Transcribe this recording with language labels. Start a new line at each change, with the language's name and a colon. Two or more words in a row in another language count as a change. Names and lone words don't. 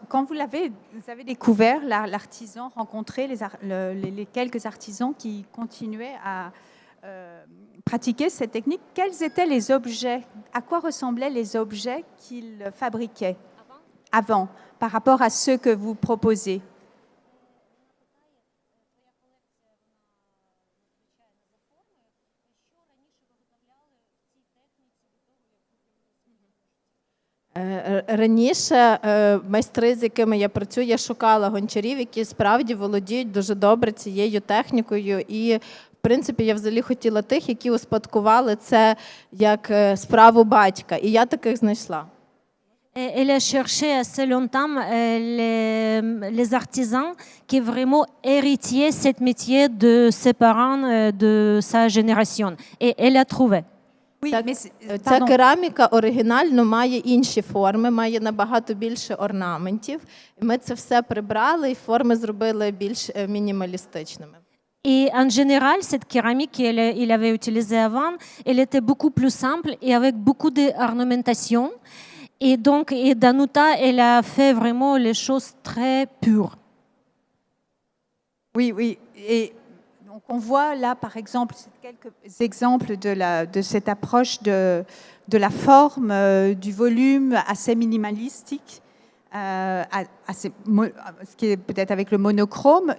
French: Quand vous avez découvert l'artisan, rencontré les quelques artisans qui continuaient à pratiquer cette technique, quels étaient les objets? À quoi ressemblaient les objets qu'ils fabriquaient avant, par rapport à ceux que vous proposez?
Ukrainian: Раніше майстри, з якими я працюю, я шукала гончарів, які справді володіють дуже добре цією технікою. І, в принципі, я взагалі хотіла тих, які успадкували це як справу батька. І я таких знайшла.
French: Elle a cherché assez longtemps les artisans qui vraiment héritiers de ce métier de ses parents, de sa génération. Et elle a trouvé. Oui,
Ukrainian: Так,
French: mais
Ukrainian: ця кераміка оригінально має інші форми, має набагато більше орнаментів. Ми це все прибрали і форми зробили більш мінімалістичними.
French: Et en général, cette céramique qu'il avait utilisée avant, elle était beaucoup plus simple et avec beaucoup d'ornementation. Et donc, Danuta, elle a fait vraiment les choses très pures. Oui, oui. Et donc on voit là, par exemple, quelques exemples de cette approche de la forme, du volume assez minimalistique, ce qui est peut-être avec le monochrome.